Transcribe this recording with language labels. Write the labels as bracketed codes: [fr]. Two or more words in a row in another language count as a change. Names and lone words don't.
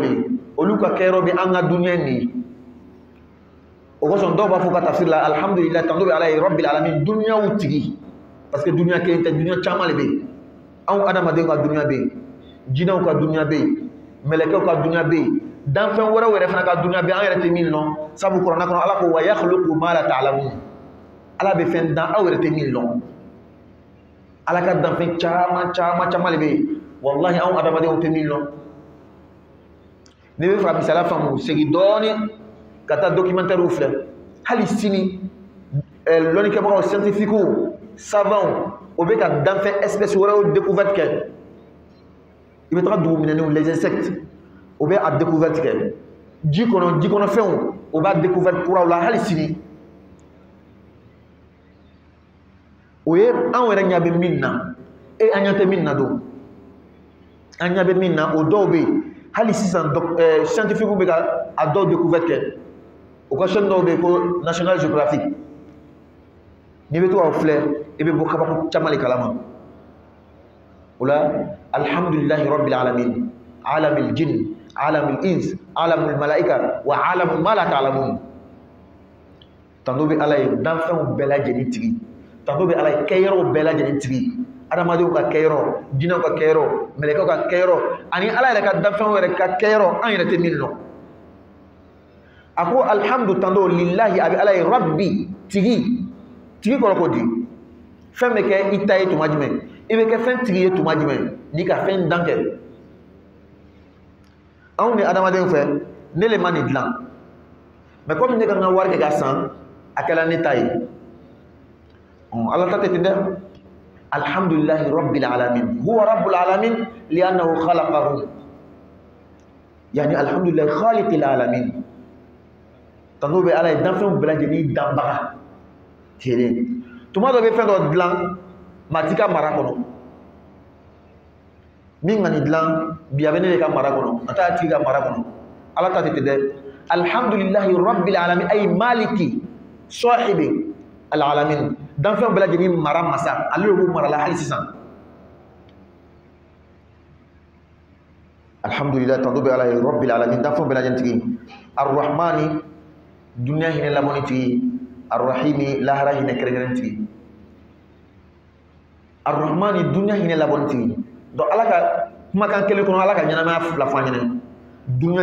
[bm] le olu ka kɛ yɔrɔ bɛ an ka duniya nin ye o kosɔn dɔw b'a fɔ ka tafsir la alhamdulillah tando bɛ ala ye [ar] ربّ العالمين [bm] duniyaw tigi [fr] parce que [bm] duniya kelen tɛ duniya caman le bɛ yen anw adamadenw ka duniya bɛ yen jinɛw ka duniya bɛ yen mɛlɛkɛw ka duniya bɛ yen danfɛn wɛrɛw yɛrɛ fana ka duniya bɛ yen an yɛrɛ tɛ min dɔn sabu kuranɛ kɔnɔ ala ko [ar] ويخلق ما لا تعلمون [bm] ala bɛ fɛn dan aw yɛrɛ tɛ min dɔn ala ka danfɛn caman le bɛ yen wallahi anw adamadenw tɛ min dɔn ne bɛ fɛ ka misaliya faamu segin dɔɔnin ka taa documentaire filɛ hali sini lɔnnikɛbagaw [fr] scientifiques savants [bm] o bɛ ka danfɛn espèce wɛrɛw découverte kɛ i bɛ taga dugu minɛnenw [fr] les insectes [bm] o bɛ a découverte kɛ ji kɔnɔfɛnw o b'a découverte kuraw la hali sini o ye anw yɛrɛ ɲɛ bɛ min na an ɲɛ tɛ min na don an ɲɛ bɛ min na o dɔw bɛ yen hali sisan scientifiques bɛ ka a dɔw découverte kɛ o ka chaîne dɔw bɛ yen ko National Geographic n'i bɛ to k'aw filɛ i bɛ bɔ kabako caman de kalama o la [ar] الحمد لله رب العالمين عالم الجن عالم الإنس عالم الملائكة وعالم ما لا تعلمون [bm] tando bɛ ala ye danfɛnw bɛɛ lajɛlen tigi tando bɛ ala ye kɛyɔrɔw bɛɛ lajɛlen tigi adamadenw ka kɛyɔrɔ jinɛw ka kɛyɔrɔ mɛlɛkɛw ka kɛyɔrɔ ani ala yɛrɛ ka danfɛnw yɛrɛ ka kɛyɔrɔ an yɛrɛ tɛ min dɔn a ko alhamdu tando lillahi a bɛ ala ye rabbi tigi kɔrɔ ko di fɛn bɛ kɛ i ta ye tuma jumɛn i bɛ kɛ fɛn tigi ye tuma jumɛn n'i ka fɛn dan kɛ anw ni adamadenw fɛ ne le ma nin dilan mais komi ne ka n ka wari kɛ ka san a kɛra ne ta ye ala ta tɛ ten dɛ [ar] الحمد لله رب العالمين هو رب العالمين لأنه خلقهم يعني الحمد لله خالق العالمين [bm] tando bɛ ala ye danfɛnw bɛɛ lajɛlen danbaga kelen tuma dɔ bɛ fɛn dɔ dilan maa ti ka mara kɔnɔ min ka nin dilan bi a bɛ ne de ka mara kɔnɔ a t'a tigi ka mara kɔnɔ ala ta tɛ ten dɛ [ar] الحمد لله رب العالمين أي مالك صاحب العالمين [bm] danfɛnw bɛɛ lajɛlen mara masa ale de b'u mara la hali sisan alhamdulillahi tando bɛ ala ye [ar] رب العالمين [bm] danfɛnw bɛɛ lajɛlen tigi arrahmani duniya hinɛ lamɔni tigi arrahimi lahara hinɛ kɛrɛnkɛrɛn tigi arrahmani duniya hinɛ labɔni tigi donc ala ka kumakan kelen kɔnɔ ala ka ɲɛnamaya fila fɔ an ɲɛna duniya